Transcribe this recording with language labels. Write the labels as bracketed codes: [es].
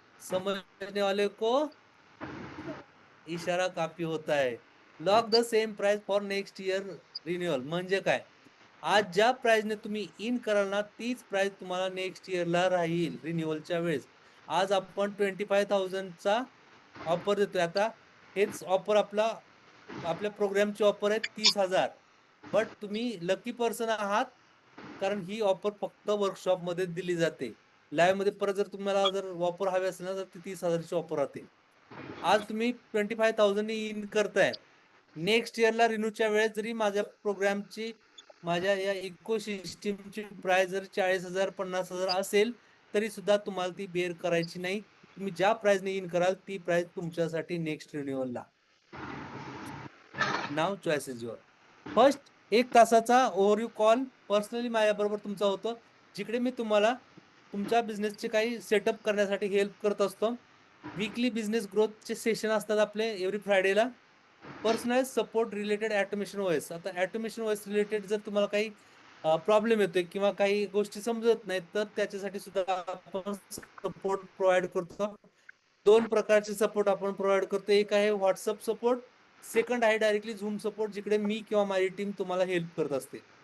[hi] समझने वाले को इशारा काफी होता है. [en] lock the same price for next year renewal [mr] म्हणजे काय? आज ज्या प्राइसने तुम्ही इन कराल ना, तीच प्राइस तुम्हाला नेक्स्ट इयरला राहील रिन्युअलच्या वेळेस. आज आपण 25,000चा ऑफर देतोय. आता हेच ऑफर आपल्या प्रोग्रामची ऑफर आहे 30,000. बट तुम्ही लकी पर्सन आहात कारण ही ऑफर फक्त वर्कशॉप मध्ये दिली जाते. लाईव्ह मध्ये परत जर तुम्हाला जर ऑफर हवी असेल ना तर ती 30,000ची ऑफर राहते. आज तुम्ही 25,000 इन करताय. नेक्स्ट इयरला रिन्यूच्या वेळेस जरी माझ्या प्रोग्रामची माझ्या या इको सिस्टीमची प्राइस जर 40,000 50,000 असेल तरी सुद्धा तुम्हाला ती बेअर करायची नाही. तुम्ही ज्या प्राइसने इन कराल ती प्राइस तुमच्यासाठी next रिन्युअलला. [en] नाव choice is your. [mr] First 1 तासाचा ओव्हरव्ह्यू कॉल पर्सनली माझ्याबरोबर तुमचा होतो, जिकडे मी तुम्हाला तुमच्या बिझनेसचे काही सेटअप करण्यासाठी हेल्प करत असतो. वीकली बिझनेस ग्रोथचे सेशन असतात आपले every फ्रायडेला. [en] Personalize support related automation OS. [mr] आता ऑटोमेशन ओएस रिलेटेड जर तुम्हाला काही प्रॉब्लेम येतोय किंवा काही गोष्टी समजत नाहीत तर त्याच्यासाठी सुद्धा आपण सपोर्ट प्रोव्हाइड करतो. 2 प्रकारचे सपोर्ट आपण प्रोव्हाइड करतो. एक आहे व्हॉट्सअप सपोर्ट, सेकंड आहे डायरेक्टली झूम सपोर्ट, जिकडे मी किंवा माझी टीम तुम्हाला हेल्प करत असते.